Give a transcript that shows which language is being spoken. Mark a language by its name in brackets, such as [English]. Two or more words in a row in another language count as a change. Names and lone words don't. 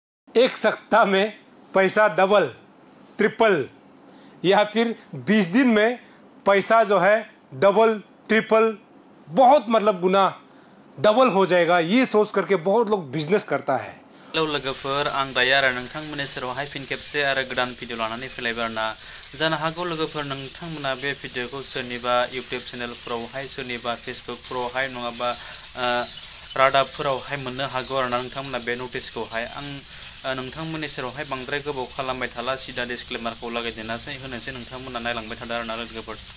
[Hindi] एक सप्ताह में पैसा [English] double triple [Hindi] या फिर 20 दिन में पैसा जो है [English] double triple [Hindi] बहुत मतलब गुना डबल हो जाएगा, ये सोच करके बहुत लोग बिजनेस करता है। [Bodo] हेलो लोगोफोर, आं दायो आरो नोंथांमोननि सेरावहाय फिन खेबसे आरो गोदान भिडिअ लानानै फैलायबाय आरोना। जानो हागौ लोगोफोर नोंथांमोना बे भिडिअखौ सोरनिबा इउटिउब चेनेलफोरावहाय सोरनिबा फेसबुकफोरावहाय नङाबा रादाबफोरावहाय मोननो हागौ आरोना नोंथांमोना बे नटिसखौहाय। आं नोंथांमोननि सेरावहाय बांद्राय गोबाव खालामबाय थाला, सिदा डिसक्लेमारखौ लागायजेननोसै होनोसै नोंथांमोना नायलांबाय थादों आरोना लोगोफोर।